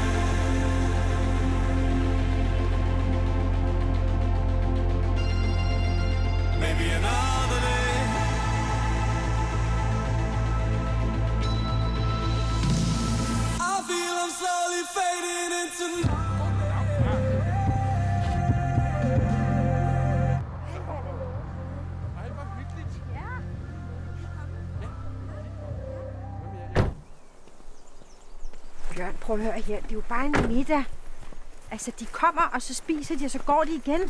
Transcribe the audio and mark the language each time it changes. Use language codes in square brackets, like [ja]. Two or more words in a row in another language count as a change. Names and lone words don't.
[en] Maybe another day. I feel I'm slowly fading into [da] Ej, hvor hyggeligt. Bjørn, prøv at høre her. Det er jo bare en middag. Altså, de kommer, og så spiser de, og så går de igen.